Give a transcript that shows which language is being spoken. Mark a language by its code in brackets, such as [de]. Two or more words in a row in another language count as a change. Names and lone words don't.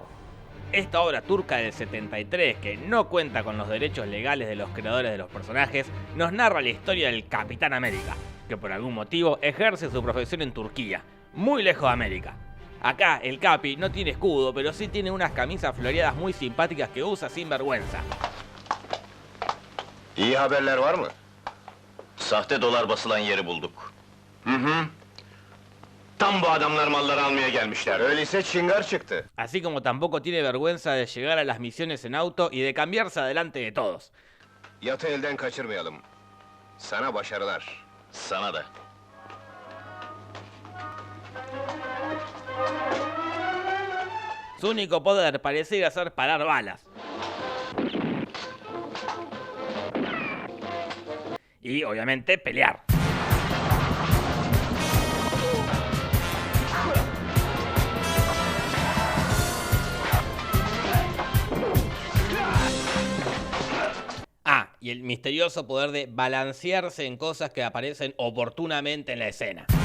[es] Esta obra turca del 73, que no cuenta con los derechos legales de los creadores de los personajes, nos narra la historia del Capitán América, que por algún motivo ejerce su profesión en Turquía, muy lejos de América. Acá el Capi no tiene escudo, pero sí tiene unas camisas floreadas muy simpáticas que usa sin vergüenza. [tr] İyi haberler var mı? Sahte dolar basılan yeri bulduk. Tam bu adamlar malları almaya gelmişler. Öyleyse çıngar çıktı. [es] Así como tampoco tiene vergüenza de llegar a las misiones en auto y de cambiarse adelante de todos. [tr] Yatı elden kaçırmayalım. Sana başarılar. Sana da. [es] Su único poder pareciera ser parar balas. Y obviamente pelear. Y el misterioso poder de balancearse en cosas que aparecen oportunamente en la escena.